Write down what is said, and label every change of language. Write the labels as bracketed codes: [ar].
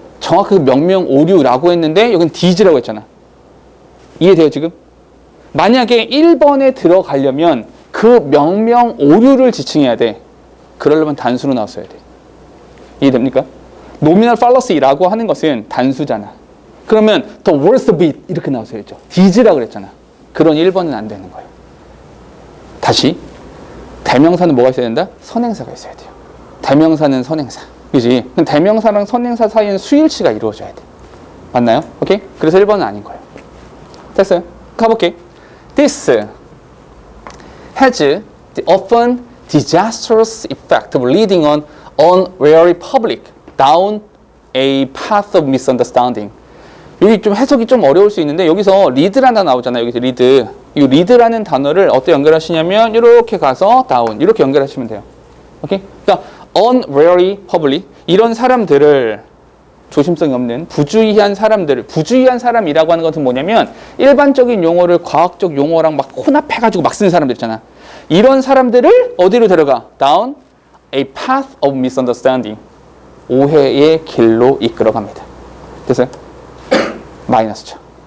[ko] 정확하게 명명 오류라고 했는데 여긴 D라고 했잖아. 이해돼요 지금? 만약에 1번에 들어가려면 그 명명 오류를 지칭해야 돼. 그러려면 단수로 나왔어야 돼. 이해됩니까? nominal fallacy라고 하는 것은 단수잖아. 그러면 [en] the worst of it [ko] 이렇게 나왔어야죠. D라고 그랬잖아. 그런 1번은 안 되는 거예요. 다시 대명사는 뭐가 있어야 된다? 선행사가 있어야 돼요. 대명사는 선행사. 그지? 대명사랑 선행사 사이에는 수일치가 이루어져야 돼. 맞나요? 오케이? 그래서 1번은 아닌 거예요. 됐어요? 가볼게. [en] This has the often disastrous effect of leading an unwary public down a path of misunderstanding. [ko] 여기 좀 해석이 좀 어려울 수 있는데 여기서 lead라는 단어 나오잖아요. 여기서 lead. 이 lead라는 단어를 어떻게 연결하시냐면 이렇게 가서 down 이렇게 연결하시면 돼요. 오케이? 그러니까 unwary public 이런 사람들을 조심성이 없는 부주의한 사람들, 부주의한 사람이라고 하는 것은 뭐냐면 일반적인 용어를 과학적 용어랑 막 혼합해가지고 막 쓰는 사람들 있잖아. 이런 사람들을 어디로 데려가? [en] Down a path of misunderstanding. [ko] 오해의 길로 이끌어갑니다. 됐어요? 마이너스죠.